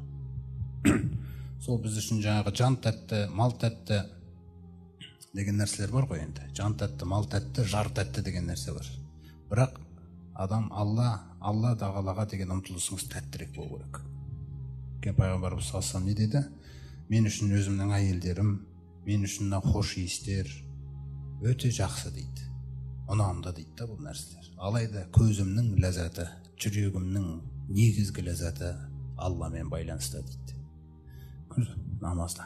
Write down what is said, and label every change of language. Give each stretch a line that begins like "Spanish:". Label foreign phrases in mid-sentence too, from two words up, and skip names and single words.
Kazakh: Сол біз үшін жаңағы жан тәтті, мал тәтті деген нәрселер бар ғой енді. Жан тәтті, мал тәтті, жар тәтті деген нәрсе бар. Бірақ адам Алла тағалаға деген ұмтылысыңыз тәттірек болу керек. Пайғамбарымыз
Arabic: صلى الله عليه وسلم
Kazakh: не деді? Мен үшін өзімнің әйелдерім, мен үшін хош иістер өте жақсы дейді. Ұнамды дейді да бұл нәрселер. Алайда көзімнің ләззаты, жүрегімнің негізгі ләззаты Алламен байланысты дейді. Намазда.